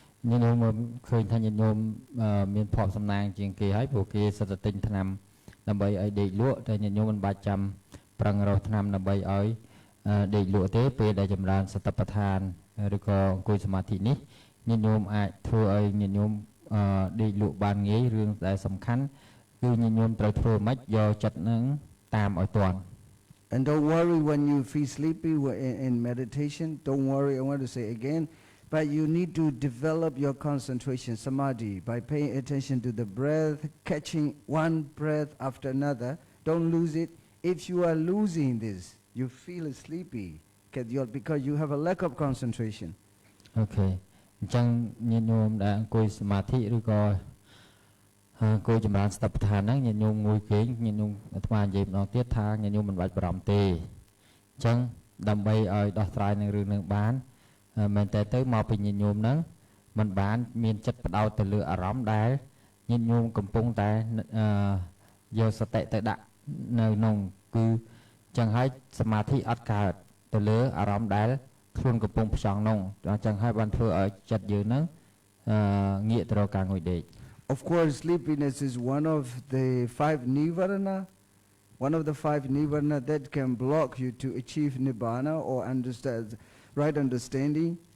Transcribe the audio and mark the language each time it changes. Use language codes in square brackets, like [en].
[km] ញាតិញោមឃើញថាញាតិញោមមានភ័ព្វសំណាងជាងគេហើយព្រោះគេសិតតែទិញថ្នាំដើម្បីឲ្យដេកលក់តែញាតិញោមមិនបាច់ចាំប្រឹងរកថ្នាំដើម្បីឲ្យដេកលក់ទេពេលដែលចម្រើនសតិប្បដ្ឋានឬក៏អង្គុយសមាធិនេះញាតិញោមអាចធ្វើឲ្យញាតិញោមដេកលក់បានងាយរឿងដែលសំខាន់គឺញាតិញោមត្រូវធ្វើម៉េចយកចិត្តនឹងតាមឲ្យទាន់ [en] And don't worry when you feel sleepy in meditation. Don't worry, I want to say again, but you need to develop your concentration, samadhi, by paying attention to the breath, catching one breath after another. Don't lose it. If you are losing this, you feel sleepy because you have a lack of concentration. Okay. [km] អញ្ចឹងញាតិញោមដែលអង្គុយសមាធិឬក៏អង្គុយចម្រើនសតិប្បដ្ឋានហ្នឹងញាតិញោមងុយគេងញាតិញោមអាត្មានិយាយម្ដងទៀតថាញាតិញោមមិនបាច់បារម្ភទេអញ្ចឹងដើម្បីឲ្យដោះស្រាយនឹងរឿងនឹងបានមែនតែទៅមកពីញាតិញោមហ្នឹងមិនបានមានចិត្តបដោតទៅលើអារម្មណ៍ដែលញាតិញោមកំពុងតែយកសតិទៅដាក់នៅក្នុងគឺច ចឹងហើយសមាធិអត់កើតទៅលើអារម្មណ៍ដែលខ្លួនកំពុងផ្ចង់នោះចឹងហើយបានធ្វើឲ្យចិត្តយើងហ្នឹងងាកទៅរកការងុយដេក [en] Of course, sleepiness is one of the 5 nivarana, one of the 5 nivarana that can block you to achieve nibbana or understand right understanding.